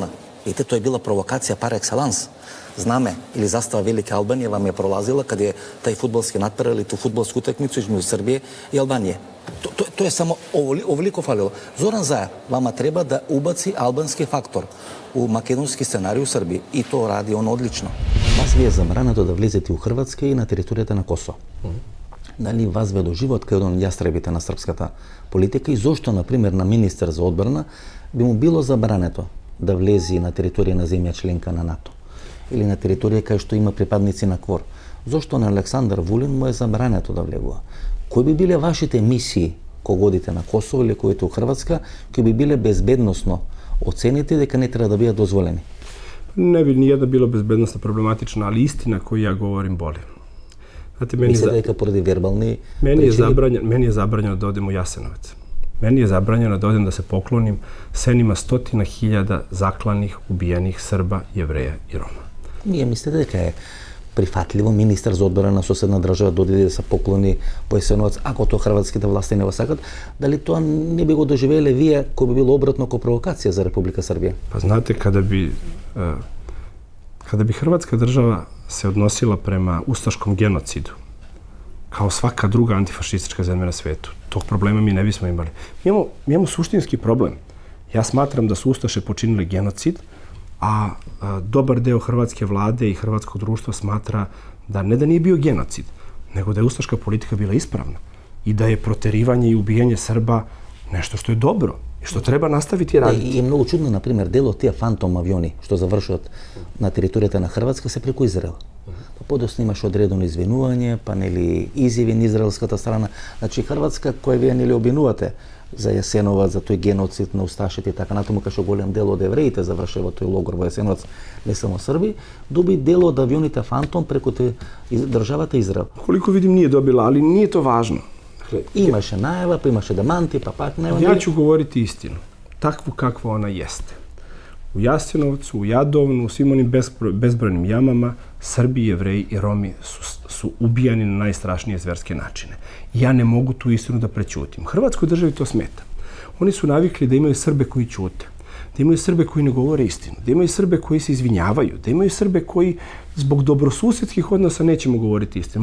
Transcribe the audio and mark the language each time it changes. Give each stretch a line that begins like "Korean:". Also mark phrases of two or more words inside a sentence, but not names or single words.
Serbian: Vidite, to je bila provokacija par excellence. Zname ili zastava Velike Albanije vam je prolazila kad je taj fudbalski natpor ili tu fudbalsku utakmicu između Srbije i Albanije. To je samo ovoliko falilo. Zoran Zaev vama treba da ubaci albanski faktor u makedonski scenarij u Srbiji i to radi on odlično.
Macedonian: Вас ви е забрането да влезете у Хрватска и на територијата на Косово. Дали вас ве доживот кај еден јастребите на српската политика и зошто, например, на министер за одбрана би му било забрането да влези на територија на земја членка на НАТО или на територија кај што има припадници на КВОР? Зошто на Александар Вулин му е забрането да влегува? Кои би биле вашите мисии кога одите на Косово или кои у Хрватска, кои би биле безбедносно оцените дека не треба да бидат дозволени?
Serbian: Ne bi nijedna bila bezbednostno problematična, ali istina koju ja govorim boli. Znate,
Macedonian: Mislite дека поради вербални
Serbian: meni je zabranjeno da odem u Jasenovac. Meni je zabranjeno da odem da se poklonim senima 100.000 zaklanih, ubijenih Srba, Jevreja i Roma.
Macedonian: Ние мислите дека е прифатливо министар за одбрана на соседна држава да оди да се поклони по Јасеновац, ако тоа хрватските власти не го сакат, дали тоа не би го доживеле вие, кој би било обратно ко провокација за Република Србија?
Serbian: Pa znate, kada bi Hrvatska država se odnosila prema ustaškom genocidu, kao svaka druga antifašistička zemlja na svetu, tog problema mi ne bismo imali. Mi imamo suštinski problem. Ja smatram da su Ustaše počinili genocid, a dobar deo hrvatske vlade i hrvatskog društva smatra da ne da nije bio genocid, nego da je ustaška politika bila ispravna i da je proterivanje i ubijanje Srba nešto što je dobro i što treba nastaviti raditi.
Macedonian: И е многу чудно, например, дел од тие фантом авиони што завршуваат на територијата на Хрватска се преку Израел. Подоцна имаше одредено извинување, па нели изјави на израелската страна. Значи Хрватска, која вие нели обвинувате за Јасеновац, за тој геноцид на усташите и така натаму, кај што голем дел од евреите завршува во тој логор во Јасеновац, не само Срби, доби дел од авионите фантом преку државата Израел.
Serbian: Koliko vidim nije dobila, ali nije to važno.
Macedonian: Имаше најава, па имаше деманти, па пак најава.
Serbian: Ja ću govoriti istinu, takvu kakva ona jeste. U Jasenovcu, u Jadovnu, u svim onim bezbrojnim jamama, Srbi, Jevreji i Romi su ubijani na najstrašnije zverske načine. Ja ne mogu tu istinu da prećutim. Hrvatskoj državi to smeta. Oni su navikli da imaju Srbe koji ćute, da imaju Srbe koji ne govore istinu, da imaju Srbe koji se izvinjavaju, da imaju Srbe koji zbog dobrosusedskih odnosa nećemo govoriti istinu.